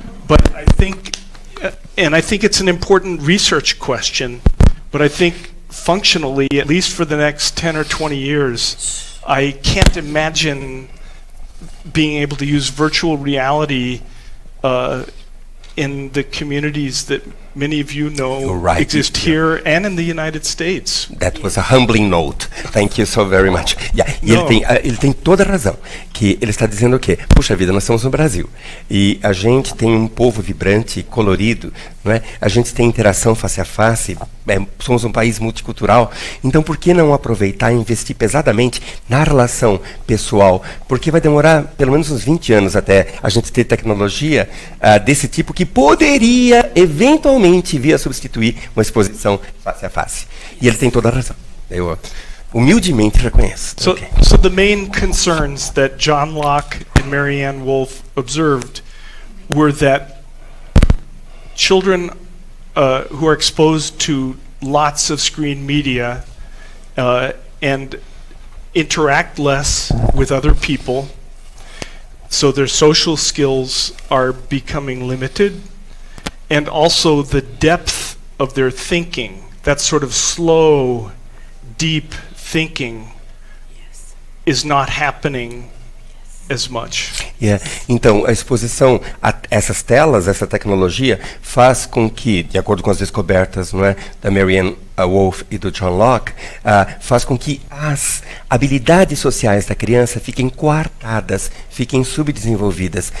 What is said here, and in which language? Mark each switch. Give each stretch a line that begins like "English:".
English: But I think it's an important research question, but I think functionally, at least for the next 10 or 20 years, I can't imagine being able to use virtual reality in the communities that many of you know exist here and in the United States. That was a humbling note. Thank you so very much. Yeah,
Portuguese: ele tem toda a razão. Que ele está dizendo o quê? Puxa vida, nós estamos no Brasil. E a gente tem um povo vibrante, colorido, não é? A gente tem interação face a face, somos um país multicultural. Então, por que não aproveitar e investir pesadamente na relação pessoal? Porque vai demorar pelo menos uns 20 anos até a gente ter tecnologia desse tipo que poderia, eventualmente, vir a substituir uma exposição face a face. E ele tem toda a razão. Eu humildemente reconheço.
English: So the main concerns that John Locke and Marianne Wolfe observed were that children who are exposed to lots of screen media and interact less with other people, so their social skills are becoming limited, and also the depth of their thinking, that sort of slow, deep thinking, is not happening as much. Yeah.
Portuguese: Então, a exposição a essas telas, essa tecnologia, faz com que, de acordo com as descobertas, não é, da Marianne Wolfe e do John Locke, faz com que as habilidades sociais da criança fiquem coartadas, fiquem subdesenvolvidas.